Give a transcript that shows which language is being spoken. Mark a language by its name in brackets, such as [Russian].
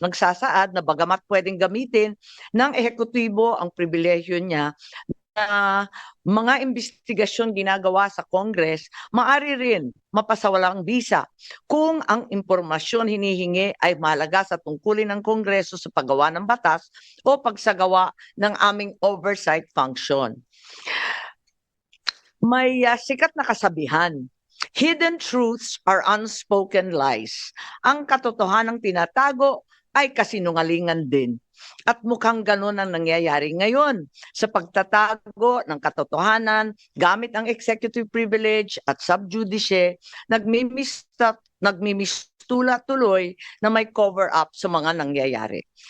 [Filipino] Nagsasaad na bagamat pwedeng gamitin ng ehekutibo ang pribilehyo niya na mga investigasyon ginagawa sa Congress, maari rin mapasawalang bisa kung ang impormasyon hinihingi ay mahalaga sa tungkulin ng Kongreso sa paggawa ng batas o pagsagawa ng aming oversight function. May sikat na kasabihan, [English] hidden truths are unspoken lies. [Filipino] Ang katotohanang tinatago ay kasinungalingan din. At mukhang ganun ang nangyayari ngayon sa pagtatago ng katotohanan gamit ang executive privilege at sub judice, nagmimistula tuloy na may cover up sa mga nangyayari.